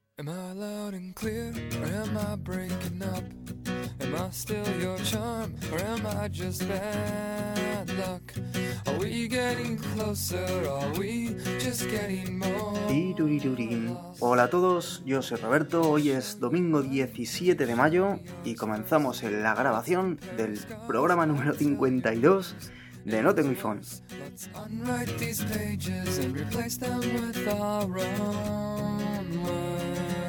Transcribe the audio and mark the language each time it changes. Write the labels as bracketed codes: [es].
[en] I loud and clear, or am I breaking up? Am I still your charm, or am I just bad luck? Are we getting closer, are we just getting more? [es] Hola a todos, yo soy Roberto, hoy es domingo 17 de mayo y comenzamos en la grabación del programa número 52 de No Tengo iPhone. [en] Let's unwrite these pages and replace them with our own words.